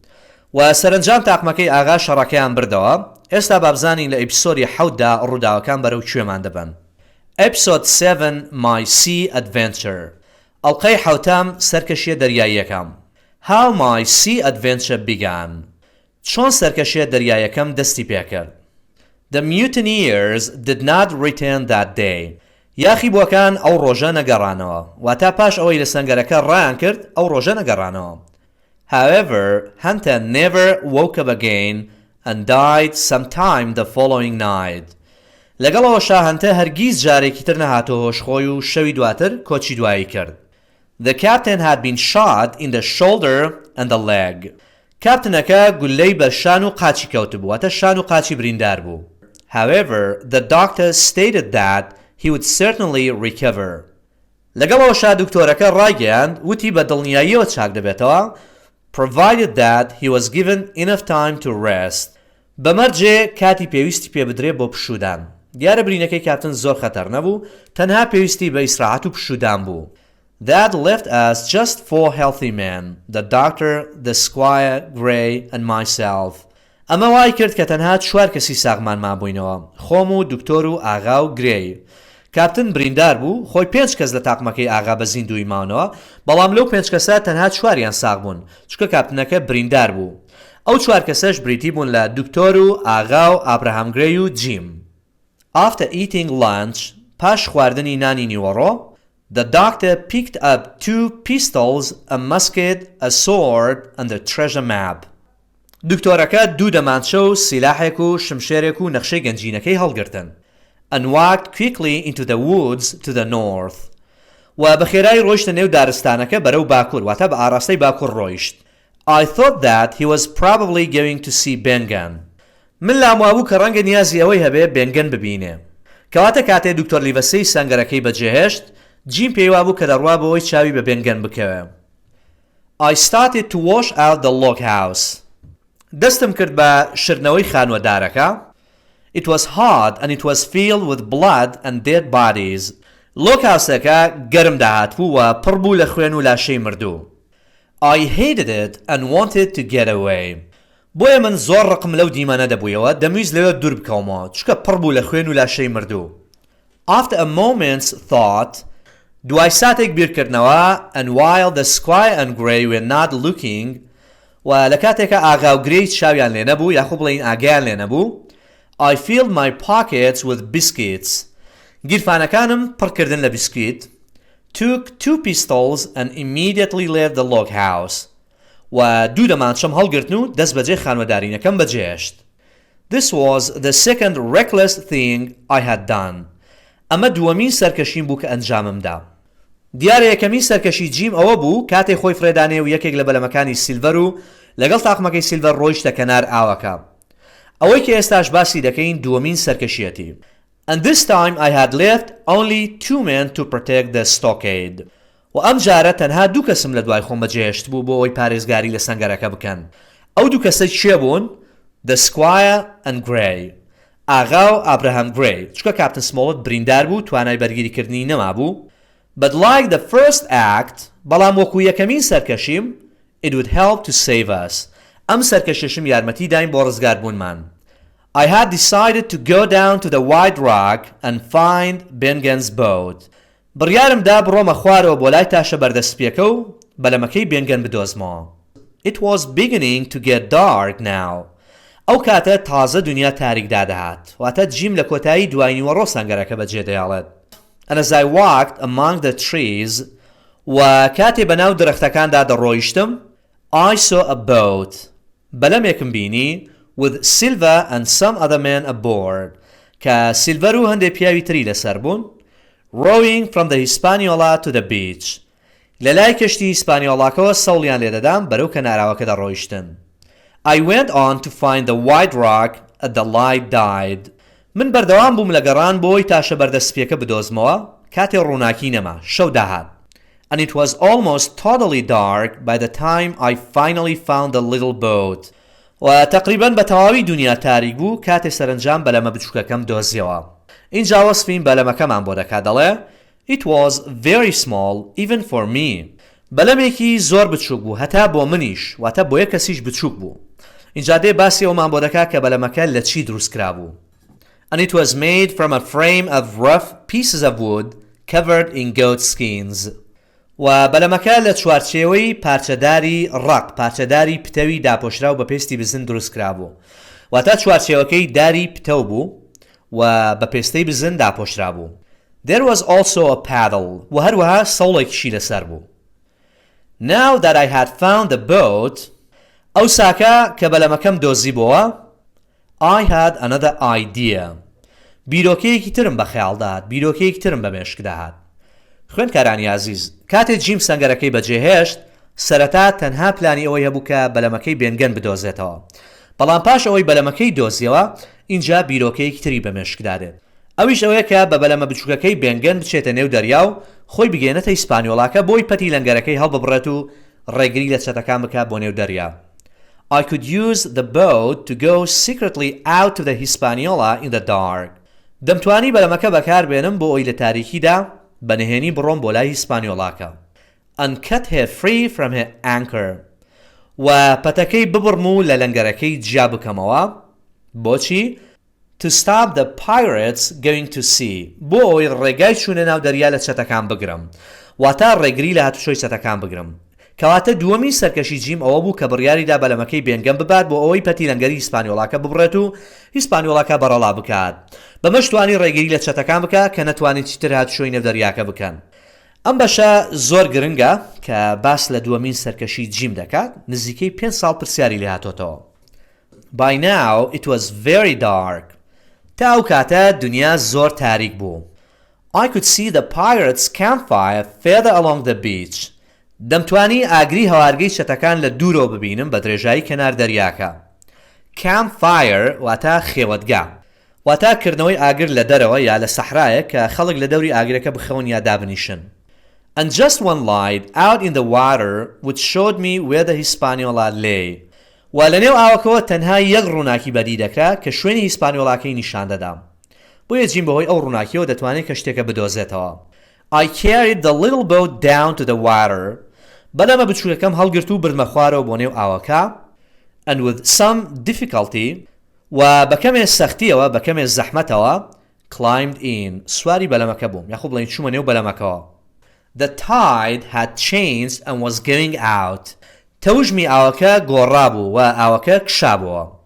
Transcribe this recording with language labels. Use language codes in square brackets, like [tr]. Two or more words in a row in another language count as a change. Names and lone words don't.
[ckb] و سەرنجام تاقمەکەی ئاغا شەڕەکەیان بردەوە ئێستا بابزانین لە ئێپیسۆدی حەوتدا ڕووداوەکان بەرەو کوێمان دەبن ئێپیسۆد 7 [en] My Sea Adventure [ckb] ئەڵقەی حەوتام سەرکەشیە دەریاییەکەم [en] How My Sea Adventure Began [ckb] چۆن سەرکەشیە دەریاییەکەم دەستی پێکرد [en] The mutineers did not return that day [ckb] یاخی بووەکان ئەو ڕۆژە نەگەڕانەوە واتا پاش ئەوەی لە سەنگەرەکە ڕایان کرد ئەو ڕۆژە نەگەڕانەوە [en] However, Hunter never woke up again and died sometime the following night. [ckb] لەگەڵەوەشا هەنتە هەرگیز جارێکی تر نەهاتۆ هۆشخۆی و شەوی دواتر کۆچی دوایی کرد. [en] The captain had been shot in the shoulder and the leg. [ckb] کاپتنەکە گولەی بە شان و قاچی کەوت بوو واتە شان و قاچی بریندار بوو. [en] However, the doctor stated that he would certainly recover. [ckb] لەگەڵەوەشا دکتۆرەکە ڕایگەیاند وتی بە دڵنیاییەوە چاک دەبێتەوە [en] provided that he was given enough time to rest. [ckb] بەمەرجێ کاتی پێویستی پێ بدرێ بۆ پشودان. دیارە برینەکەی کاپتن زۆر خەتەر نەبوو تەنها پێویستی بە ئیسراحەت و پشودان بوو. [en] That left us just 4 healthy men, the doctor, the squire, Gray and myself. [ckb] ئەمە وای کرد کە تەنها 4 کەسی ساغمان مابووینەوە خۆم و دکتۆر و ئاغا و گرێی. کاپتن بریندار بوو خۆی 5 کەس لە تاقمەکەی ئاغا بە زیندوی ماونەوە بەڵام لەو 5 کەسە تەنها 4یان ساغ بوون چکە کاپتنەکە بریندار بوو ئەو 4 کەسەش بریتی بوون لە دکتۆر و ئاغا و ئابراهام گرێی و جیم [en] After eating lunch [ckb] پاش خواردنی نانی نیوەڕۆ [en] the doctor picked up 2 pistols, a musket, a sword and a treasure map [ckb] دکتۆرەکە 2 دەمانچە و سیلاحێک و شمشێرێک و نەخشەی گەنجینەکەی هەڵگرتن [en] and walked quickly into the woods to the north. [ckb] و بەخێرایی ڕۆیشتە نێو دارستانەکە بەرەو باکوور واتە بە ئاراستەی باکوور ڕۆیشت. [en] I thought that he was probably going to see Bengan. [ckb] من لاموابوو کە ڕەنگە نیازی ئەوەی هەبێ بێنگەن ببینێ. کەواتە کاتێ دکتۆر لیڤەسەی سەنگەرەکەی بەجێهێشت جیم پێیوا بوو کە دەڕوا بەوەی چاوی بە بێنگەن بکەوێ. [en] I started to wash out the log house. [ckb] دەستم کرد بە شرنەوەی خانوەدارەکە. [en] It was hot and it was filled with blood and dead bodies. [ckb] لۆکاسەکە گەرم داهات بوو و پڕ بوو لە خوێن و لاشەی مردوو. [en] I hated it and wanted to get away. [ckb] بۆیە من زۆر ڕقم لەو دیمەنە دەبوویەوە دەمویست لەوێ دوور بکەومەوە چکە پڕ بوو لە خوێن و لاشەی مردوو. [en] After a moment's thought [ckb] دوای ساتێک بیرکردنەوە [en] and while the squire and Gray were not looking [ckb] و لە کاتێکە ئاغا و گرێی چاویان لێ نەبوو یاخۆ بڵێین ئاگیان لێ نەبوو [en] I filled my pockets with biscuits. [ckb] گیرفانەکانم پڕکردن لە بیسکویت. [en] Took 2 pistols and immediately left the log house. [ckb] و 2 دەمانچەم هەڵگرتن و دەست بەجێ خانوەدارینەکەم بەجێهێشت. [en] This was the second reckless thing I had done. [ckb] ئەمە دووەمین سەرکەشیم بوو کە ئەنجاممدا. دیارە یەکەمین سەرکەشی جیم ئەوە بوو کاتێک خۆی فرێدانێ و یەکێک لە بەلەمەکانی سیلڤەر و لەگەڵ تاقمەکەی سیلڤەر ڕۆیشتە کەنار ئاوەکە. ئەوەی کە ئێستاش باسی دەکەین دووەمین سەرکەشیەتی. [en] And this time I had left only 2 men to protect the stockade. [ckb] و ئەم جارە تەنها 2 کەسم لە دوای خۆم بەجێهێشت بوو بۆ ئەوەی پارێزگاری لە سەنگەرەکە بکەن. ئەو 2 کەسە چێ بوون؟ [en] The Squire and Gray. [ckb] ئاغا و ئابراهام گرێی چکە کاپتن سمۆڵت بریندار بوو توانای بەرگریکردنی نەما بوو. [en] But like the first act [ckb] بەڵام وەکو یەکەمین سەرکەشیم [en] it would help to save us. [ckb] ئەم سەرکەشیشم یارمەتی داین بۆ ڕزگاربوونمان. [en] I had decided to go down to the White Rock and find Bengan's boat. [ckb] بڕیارم دا بڕۆمە خوارەوە بۆ لای تاشە بەردەستپێکە و بەلەمەکەی بێنگەن بدۆزمەوە. [en] It was beginning to get dark now. [ckb] ئەو کاتە تازە دنیا تاریکدا دەهات واتە جیم لە کۆتایی دوای نیوەڕۆ سەنگەرەکە بەجێ دەیاڵێت. [en] And as I walked among the trees [ckb] و کاتێ بەناو درەختەکاندا دەڕۆیشتم [en] I saw a boat. [ckb] بەلەمێکم بینی [en] with Silver and some other men aboard [ckb] کە سیلڤەر و هەندێک پیاوی تری لەسەر بوون [en] rowing from the Hispaniola to the beach. [ckb] لەلای کەشتی هیسپانیۆڵاکەوە سەوڵیان لێدەدام بەرەو کەناراوەکەدا ڕۆیشتن. [en] I went on to find the white rock at the light died. [ckb] من بەردەوام بووم لە گەڕان بۆی تاشە بەردەستپێکە بدۆزمەوە کاتێ ڕووناکی نەما شەو داهات. [en] And it was almost totally dark by the time I finally found the little boat. [ckb] و تقریباً بە تەواوی دنیا تاریک بوو کاتێ سەرنجام بەلەمە بچووکەکەم دۆزیەوە. اینجا وەسفین بەلەمەکەمان بۆ دەکات دەڵێ [en] It was very small even for me. [ckb] بەلەمێکی زۆر بچووک بوو هەتا بۆ منیش واتە بۆ یەک کەسیش بچووک بوو. اینجا دێ باسی ئەومان بۆ دەکات کە بەلەمەکە لە چی دروستکرا بوو. [en] And it was made from a frame of rough pieces of wood covered in goat skins. [ckb] و بەلەمەکە لە چوارچێوەی پارچەداری ڕق پارچەداری پتەوی داپۆشرا و بە پێستی بزن دروستکرا بوو. واتە چوارچێوەکەی داری پتە بوو و بە پێستەی بزن داپۆشرا بوو. [en] There was also a paddle [ckb] و هەروەها سەوڵێکیشی لەسەر بوو. [en] Now that I had found the boat [ckb] ئەو ساکە کە بەلەمەکەم دۆزیبەوە [en] I had another idea. [ckb] بیرۆکەیەکی ترم بە خەیاڵدات بیرۆکەیەکی ترم بە مێشکدا هات. خوێندکارانی عزیز کاتێک جیم سەنگەرەکەی بەجێهێشت سەرەتا تەنها پلانی ئەوەی هەبوو کە بەلەمەکەی بێنگەن بدۆزێتەوە. بەڵام پاش ئەوەی بەلەمەکەی دۆزیەوە اینجا بیرۆکەیەکی تری بە مێشکدادێت. ئەویش ئەوەیە کە بە بەلەمە بچووکەکەی بێنگەن بچێتە نێو دەریا و خۆی بگێنێتە هیسپانیۆڵاکە بۆی پەتی لەنگەرەکەی هەڵببڕێت و ڕێگری لە چەتەکان بکات بۆ نێو دەریا. [en] I could use the boat to go secretly out to the Hispaniola in the dark. [ckb] دەمتوانی بەلەمەکە بەکار بێنم بۆ ئەوی لە تاریکیدا بەنهێنی بڕۆم بۆ لای هیسپانیۆڵاکە. [en] And cut her free from her anchor. [ckb] و پەتەکەی ببڕم و لە لەنگەرەکەی جیا بکەمەوە. بۆچی؟ [en] To stop the pirates going to sea. [ckb] بۆ ئەوی ڕێگای چوونە ناو دەریا لە چەتەکان بگرم. واتە ڕێگری لە هاتوچۆی چەتەکان بگرم. کەواتە دووەمی سەرکەشی جیم ئەوە بوو کە بڕیاریدا بەلەمەکەی بێنگەم ببات بۆ ئەوەی پەتی لەنگەری هیسپانیۆڵاکە ببڕێت و هیسپانیۆڵاکە بەڕەڵا بکات. بەمەش توانی ڕێگری لە چەتەکان بکات کە نەتوانێت چیتر هاتوچۆی نێودەریاکە بکەن. ئەم بەشە زۆر گرنگە کە باس لە دووەمین سەرکەشی جیم دەکات نزیکەی 5 ساڵ پرسیاری لێ هاتۆتەوە. [en] By now it was very dark. [ckb] تا ئەو کاتە دنیا زۆر تاریک بوو. [en] I could see the pirates' campfire further along the beach. [ckb] دەمتوانی ئاگری هەوارگەی چەتەکان لە دوورەوە ببینم بە درێژایی کەنار دەریاکە. Campfire واتە خێوەتگا. واتە کردنەوەی ئاگر لە دەرەوە یا لە سەحرایە کە خەڵک لە دەوری ئاگرەکە بخەون یا دابنیشن. [en] And just one light out in the water which showed me where the Hispaniola lay. [ckb] و لە نێو ئاوەکەوە تەنها یەک ڕووناکی بەدی دەکرا کە شوێنی هیسپانیۆڵاکەی نیشان دەدام. بۆیە جیم بەهۆی ئەو ڕووناکیەوە دەتوانێت کە شتێکە بدۆزێتەوە. [en] I carried the little boat down to the water. [ckb] بەلەمە بچووکەکەم هەڵگرت و بردمە خوارەوە بۆ نێو ئاوەکە. [en] And with some difficulty [ckb] و بەکەمێ سەختیەوە بەکەمێ زەحمەتەوە [en] climbed in. [ckb] سواری بەلەمەکە بووم یاخۆ بڵێن چوومە نێو بەلەمەکەوە. [en] The tide had changed and was going out. [ckb] تەوژمی ئاوەکە گۆڕابوو و ئاوەکە کشابووە.